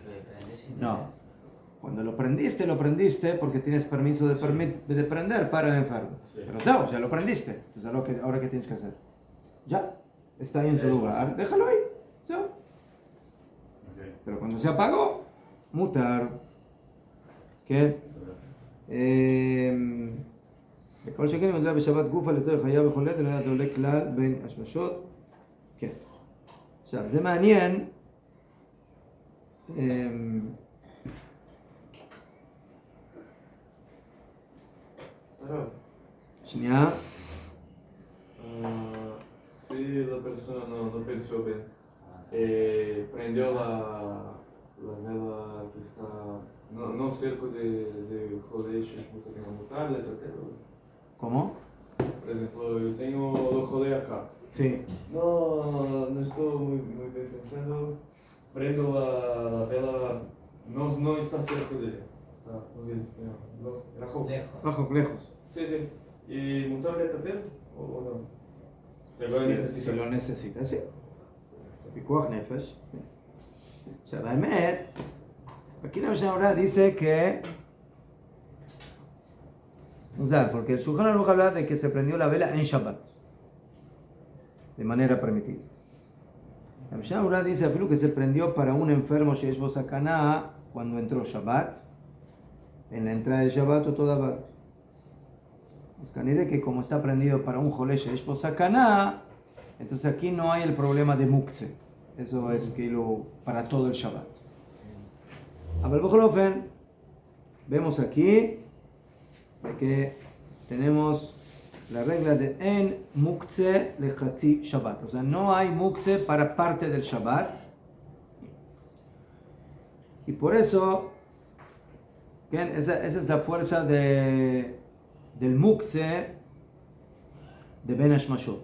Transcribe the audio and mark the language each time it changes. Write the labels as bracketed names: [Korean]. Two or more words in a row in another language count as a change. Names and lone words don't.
[Spanish] Cuando lo prendiste porque tienes permiso de prender para el enfermo. Sí. Pero no, ya lo prendiste. Entonces ahora ¿qué tienes que hacer? Ya, está ahí en su lugar, déjalo ahí. ¿Sí? Okay. Pero cuando se apagó, mutar. ¿Qué? [Hebrew] כל שכן אם מדלה בשבת גופה לצורך חיה וחולת, אלא אתה עולה כלל בין השמשות. כן. עכשיו, זה מעניין. שנייה. [Spanish] Si la persona no pensó bien, prendió la vela que está no cerca de Jodesh, no sé qué montarle, ¿Cómo? por ejemplo, yo tengo los Jodé acá. Sí. No estoy muy bien pensando, prendo la vela, no está cerca de ella, está, no sé, Lejos. Sí. ¿Y montarle tatel o no? Si lo necesitas, sí. [Hebrew] פיקוח נפש. עכשיו, האמת, [Spanish] aquí la Mishnah dice que, porque el Shulchan Aruch habla de que se prendió la vela en Shabbat, de manera permitida. La Mishnah dice afilo que se prendió para un enfermo [Hebrew] שיש בו סכנה [Spanish] cuando entró Shabbat, en la entrada de Shabbat o toda Shabbat. Es que como está prendido para un [Hebrew] חולה שיש בו סכנה, [Spanish] entonces aquí no hay el problema de mukse. Eso es para todo el Shabbat. Aber [Hebrew] בכל אופן, [Spanish] vemos aquí de que tenemos la regla de [Hebrew] אין מוקצה לחצי שבת. [Spanish] O sea, no hay mukse para parte del Shabbat. Y por eso, esa es la fuerza del mukse de [Hebrew] בין השמשות.